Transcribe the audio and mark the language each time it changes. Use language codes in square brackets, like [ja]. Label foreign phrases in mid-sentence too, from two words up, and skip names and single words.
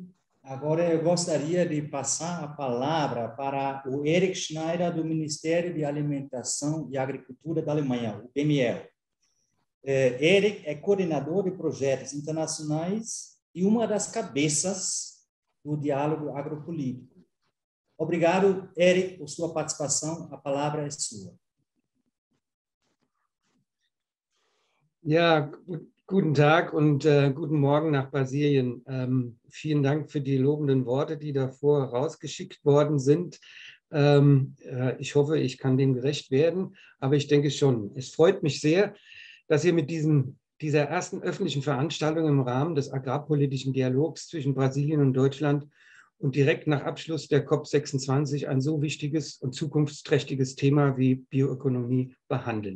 [pt] Agora eu gostaria de passar a palavra para o Eric Schneider, do Ministério de Alimentação e Agricultura da Alemanha, o BML. Eric é coordenador de projetos internacionais e uma das cabeças do diálogo agropolítico. Obrigado, Eric, por sua participação. A palavra é sua. [de] Ja, guten Tag und guten Morgen nach Brasilien. Vielen Dank für die lobenden Worte, die davor rausgeschickt worden sind. Ich hoffe, ich kann dem gerecht werden, aber ich denke schon. Es freut mich sehr, dass ihr mit dieser ersten öffentlichen Veranstaltung im Rahmen des agrarpolitischen Dialogs zwischen Brasilien und Deutschland und direkt nach Abschluss der COP26 ein so wichtiges und zukunftsträchtiges Thema wie Bioökonomie behandeln.